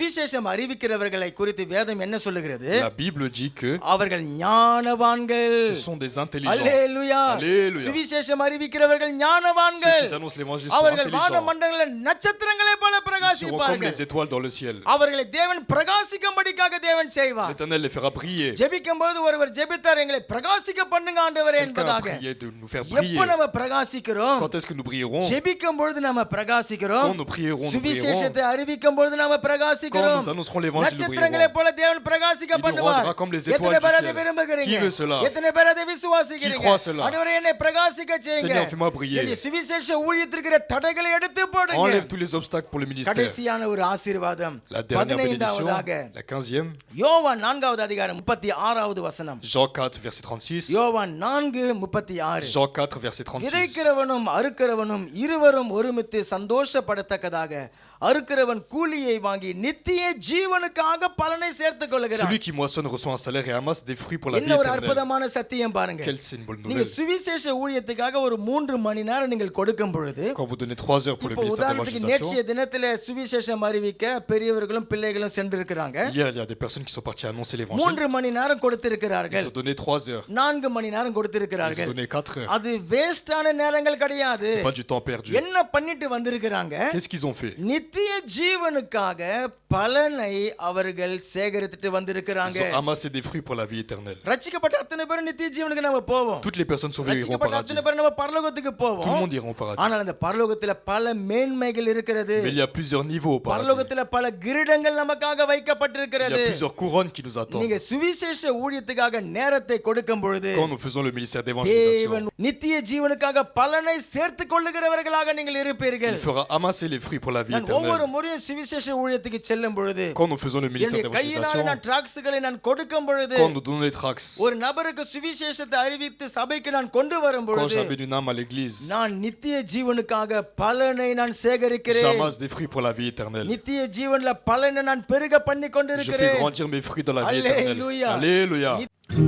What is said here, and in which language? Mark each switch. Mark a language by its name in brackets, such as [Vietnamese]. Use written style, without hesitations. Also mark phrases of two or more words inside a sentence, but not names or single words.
[Tamil] சுவிசேஷம் அறிவிக்கிறவர்களை குறித்து வேதம் என்ன சொல்லுகிறது? [French] La Bible dit que [Tamil] அவர்கள் ஞானவான்கள். [French] ce sont des intelligents. [Tamil] அல்லேலூயா. [French] Alléluia. [Tamil] சுவிசேஷம் அறிவிக்கிறவர்கள் [French] Ceux [Tamil] ஞானவான்கள். [French] qui annoncent l'évangile sont [Tamil] அவர்கள் வான [French] intelligents. [Tamil] மண்டலங்களில் நட்சத்திரங்களைப் போல [French] Ils seront comme [Tamil] பிரகாசிப்பார்கள். [French] les étoiles dans le ciel. [Tamil] அவர்களை தேவன் பிரகாசிக்கும்படிக்காக தேவன் செய்வார். [French] L'Éternel les fera briller. [Tamil] ஜெபிக்கும்போது ஒருவர் ஜெபித்தார், எங்களை பிரகாசிக்க பண்ணுங்க ஆண்டவரே [French] Quelqu'un a [Tamil] என்பதாக. [French] prié de nous faire [Tamil] எப்ப [French] briller. [Tamil] நம்ம பிரகாசிக்கிறோம்? [French] Quand est-ce que nous brillerons? [Tamil] ஜெபிக்கும்போது நம்ம பிரகாசிக்கிறோம். [French] Quand nous prierons, nous [Tamil] சுவிசேஷத்தை [French] brillerons. [Tamil] அறிவிக்கும்போது நாம [French] Quand [Tamil] பிரகாசிக்கிறோம். [French] nous annoncerons l'évangile, nous [Tamil] நட்சத்திரங்களைப் [French] brillerons. [Tamil] போல தேவன் பிரகாசிக்க [French] Il nous [Tamil] பண்ணுவார். [French] rendra comme les étoiles [Tamil] எத்தனை [French] du [Tamil] பேர் அதை [French] ciel. [Tamil] விரும்புகிறீங்க? [French] Qui veut cela? [Tamil] எத்தனை பேர் அதை விசுவாசிக்கிறீங்க? [French] Qui croit cela? [Tamil] ஆண்டவரே என்னை பிரகாசிக்க செய்யுங்க. [French] Seigneur, fais-moi briller. [Tamil] என்னுடைய சுவிசேஷ ஊழியத்திற்கு இருக்கிற தடைகளை எடுத்து போடுங்க. [French] Enlève tous les obstacles pour le ministère. [Tamil] கடைசியான ஒரு ஆசீர்வாதம் [French] La dernière bénédiction, [Tamil] 15வது [French] la 15e, [Tamil] யோவான் 4வது அதிகாரம் 36வது வசனம். [French] Jean 4, verset 36. [Tamil] யோவான் 4:36. [French] Jean 4, verset 36. [Tamil] விதைக்கிறவனும் அறுக்கிறவனும் இருவரும் ஒருமித்து சந்தோஷப்படத்தக்கதாக அறுக்கிறவன் கூலியை வாங்கி நித்திய ஜீவனுக்காக பலனை சேர்த்துக் கொள்கிறான். [French] Celui qui moissonne reçoit un salaire et amasse des fruits pour la vie [Tamil] என்ன ஒரு [French] éternelle. [Tamil] அற்புதமான சத்தியம் பாருங்க. [French] Quelle c'est une bonne [Tamil] நீங்க [French] nouvelle. [Tamil] சுவிசேஷ ஊழியத்துக்காக ஒரு 3 மணி நேரம் நீங்கள் கொடுக்கும் பொழுது, [French] Quand vous donnez 3 heures pour le [Tamil] இப்போ [French] ministère [Tamil] உதாரணத்துக்கு [French] d'évangélisation, [Tamil] நேற்றைய தினத்துல சுவிசேஷம் அறிவிக்க பெரியவர்களும் பிள்ளைகளும் சென்றிருக்கிறாங்க. [French] hier, il y a des personnes qui sont parties annoncer l'évangile. [Tamil] 3 மணி நேரம் [French] Ils [Tamil] கொடுத்திருக்கிறார்கள். [French] ont donné 3 heures. [Tamil] 4 மணி நேரம் [French] Ils ont [Tamil] கொடுத்திருக்கிறார்கள். [French] donné 4 heures. [Tamil] அது வேஸ்டான நேரங்கள் கிடையாது. [French] C'est pas du temps perdu. [Tamil] என்ன பண்ணிட்டு வந்திருக்கிறாங்க? [French] Qu'est-ce qu'ils ont fait? [Tamil] நித்திய ஜீவனுக்காக பலனை அவர்கள் சேகரித்துட்டு [French] Ils [Tamil] வந்திருக்கிறாங்க. [French] ont amassé des fruits pour la vie éternelle. [Tamil] ரட்சிக்கப்பட்ட அத்தனை பேர் நித்திய ஜீவனுக்கு நம்ம போவோம். [French] Toutes les personnes sauvées iront au [Tamil] ரட்சிக்கப்பட்ட [French] paradis. [Tamil] அத்தனை பேர் நம்ம பரலோகத்துக்கு [French] Tout le [Tamil] போவோம். [French] monde ira au paradis. [Tamil] ஆனால் அந்த பரலோகத்துல பல மேன்மைகள் இருக்கிறது. [French] Mais il y a plusieurs niveaux au paradis. [Tamil] பரலோகத்துல பல கிரீடங்கள் நமக்காக [French] Il y a [Tamil] வைக்கப்பட்டிருக்கிறது. [French] plusieurs couronnes qui nous attendent. [Tamil] நீங்க சுவிசேஷ ஊழியத்துக்காக நேரத்தை கொடுக்கும் பொழுது [French] Quand nous faisons le ministère d'évangélisation, [Tamil] தேவன் நித்திய ஜீவனுக்காக பலனை சேர்த்துக் கொள்ளுகிறவர்களாக நீங்கள் இருப்பீர்கள். [French] il fera amasser les fruits pour la vie [Tamil] நான் ஒவ்வொரு [French] éternelle. [Tamil] முறையும் சுவிசேஷ ஊழியத்துக்கு செல்லும் பொழுது, [French] Quand nous faisons le ministère [Tamil] என்னுடைய கையினால [French] d'évangélisation, [Tamil] நான் டிராக்ஸ்களை நான் கொடுக்கும் பொழுது, [French] quand nous donnons les tracts, [Tamil] ஒரு நபருக்கு சுவிசேஷத்தை அறிவித்து சபைக்கு நான் கொண்டு வரும் [French] quand [Tamil] பொழுது, [French] j'amène une âme à l'église, [Tamil] நான் நித்திய ஜீவனுக்காக பலனை நான் சேகரிக்கிறேன். [French] j'amasse des fruits pour la vie éternelle. [Tamil] நித்திய ஜீவன்ல பலனை நான் பெருக பண்ணி [French] Je fais [Tamil] கொண்டிருக்கிறேன். [French] grandir mes fruits dans la vie éternelle. Alléluia. Alléluia.